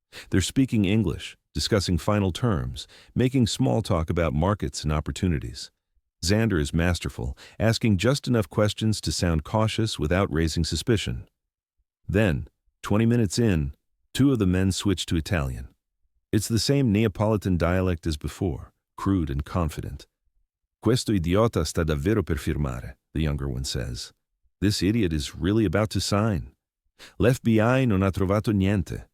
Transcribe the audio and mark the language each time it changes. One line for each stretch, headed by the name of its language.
English: They're speaking English, discussing final terms, making small talk about markets and opportunities. Xander is masterful, asking just enough questions to sound cautious without raising suspicion. Then, 20 minutes in, 2 of the men switch to Italian. It's the same Neapolitan dialect as before, crude and confident.
Italian: Questo idiota sta davvero per firmare,
English: the younger one says. This idiot is really about to sign.
Italian: L'FBI non ha trovato niente.